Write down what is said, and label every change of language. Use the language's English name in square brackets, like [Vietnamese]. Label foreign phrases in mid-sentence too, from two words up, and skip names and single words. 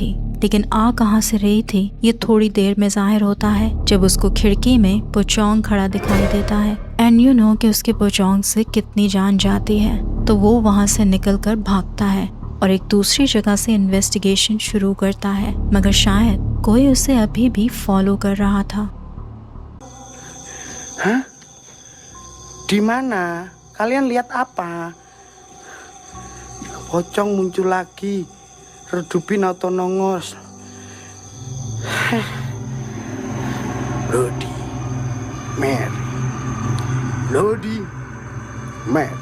[Hindi] लेकिन आ कहाँ से रही थी ये थोड़ी देर में जाहिर होता है जब उसको खिड़की में पोचोंग खड़ा दिखाई देता है। [English] and you know [Hindi] कि उसके पोचोंग से कितनी जान जाती है। तो वो वहाँ से निकलकर भागता है और एक दूसरी जगह से इन्वेस्टिगेशन शुरू करता है, मगर शायद कोई उसे अभी भी फॉलो कर रहा था। [Indonesian] Hah? Di mana? Kalian lihat apa? Pocong muncul lagi, redupin atau nongos. Lodi, Mary, Lodi, Mary.